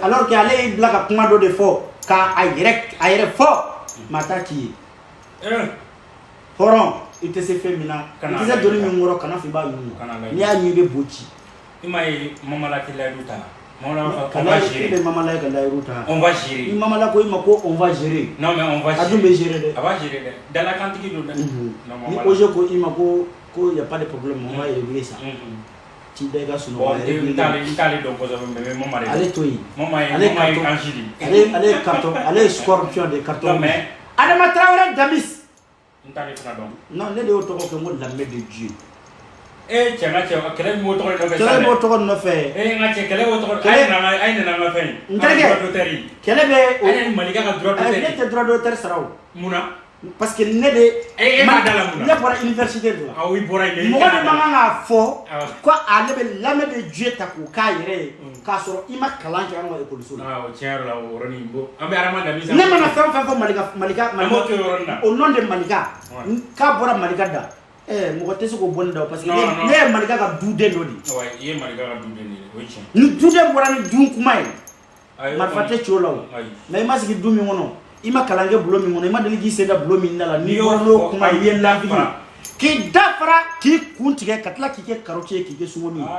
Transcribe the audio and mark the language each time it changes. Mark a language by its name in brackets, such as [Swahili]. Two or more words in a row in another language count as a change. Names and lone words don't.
[Bambara] alors que ale y'i bila ka kuma dɔ de fɔ k'a yɛrɛ fɔ maa t'a ci ye hɔrɔn i tɛ se fɛn min na i tɛ se doni min kɔrɔ kana fɔ i b'a ɲini n'i y'a ɲini i bɛ bo ci i m'a ye Mamala tɛ layiru ta Mamala ka layiru ta [French] on va gérer [Bambara] ni Mamala ko i ma ko [French] on va gérer non mais on va gérer [Bambara] a dun bɛ gérer dɛ a b'a gérer dɛ dalakantigi don dɛ ni OG ko i ma ko [French] y a pas de problème on va régler ça [Bambara] ci da i ka sunɔgɔ n t'ale dɔn kosɛbɛ mais Mama de don ale to yen Mama ye ange de ale ye carton ale ye scorpion de carton mais Adama Traoré Damis n t'ale fana dɔn non ne de y'o tɔgɔ kɛ n ko lamɛ [French] de Dieu [Bambara] cɛ n ka cɛ kɛlɛ min b'o tɔgɔ nɔfɛ kɛlɛ b'o tɔgɔ nɔfɛ n ka cɛ kɛlɛ b'o tɔgɔ a ye nana n ka fɛn n terikɛ kɛlɛ bɛ a ye Malika ka [French] droit d'auteur [Bambara] ne tɛ [French] droit d'auteur [Bambara] sara o munna [French] parce que [Bambara] ne de m'a da la munna ne bɔra université de la i bɔra yen mɔgɔ de man kan k'a fɔ ko ale bɛ lamɛ [French] de Dieu [Bambara] ta k'o k'a yɛrɛ ye k'a sɔrɔ i ma kalan kɛ an ka école la o tiɲɛ yɛrɛ la o yɔrɔnin bon an bɛ Adama Damis ne mana fɛn fɛn fɔ Malika an b'o to yɔrɔnin na [French] au nom de [Bambara] Malika k'a bɔra Malika da mɔgɔ tɛ se k'o bɔ ne da [French] parce que [Bambara] ne ye Malika ka duden dɔ de i ye Malika ka duden de ye o ye tiɲɛ ni duden bɔra ni dun kuma ye marifa tɛ ci o la o mais i ma sigi du min kɔnɔ i ma kalan kɛ bulon min kɔnɔ i ma deli k'i sen da bulon min da la n'i bɔra n'o kuma i ye lafili k'i dafara k'i kun tigɛ ka tila k'i kɛ karɔti ye k'i kɛ sungɔmi ye